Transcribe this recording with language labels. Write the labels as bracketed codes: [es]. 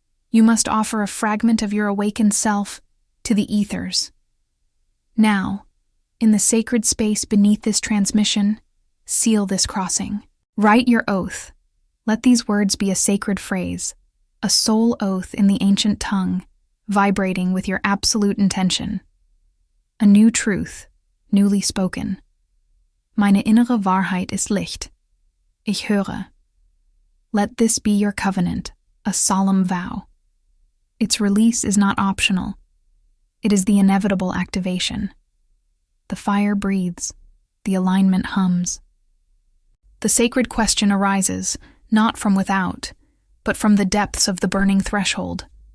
[en] You must offer a fragment of your awakened self to the ethers. Now, in the sacred space beneath this transmission, Seal this crossing. Write your oath. Let these words be a sacred phrase, a soul oath in the ancient tongue, vibrating with your absolute intention. A new truth, newly spoken. [de] Meine innere Wahrheit ist Licht. Ich höre. [en] Let this be your covenant, a solemn vow. Its release is not optional. It is the inevitable activation. The fire breathes. The alignment hums. The sacred question arises, not from without, but from the depths of the burning threshold.